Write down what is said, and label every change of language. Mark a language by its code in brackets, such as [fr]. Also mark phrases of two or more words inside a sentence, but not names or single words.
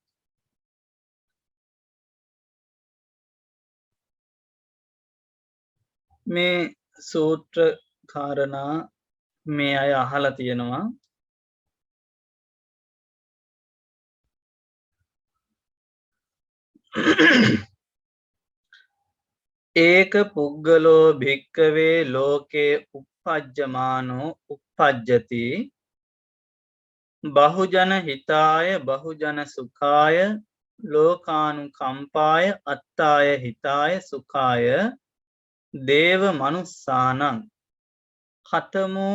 [si] මේ සූත්‍ර කාරණා මේ අය අහලා තියෙනවා. [pi] ඒක පුද්ගලෝ භික්කවේ ලෝකේ uppajjamaano uppajjati බහුජන හිතාය බහුජන සුඛාය ලෝකානුකම්පාය අත්තාය හිතාය සුඛාය දේව මනුස්සානං කතමෝ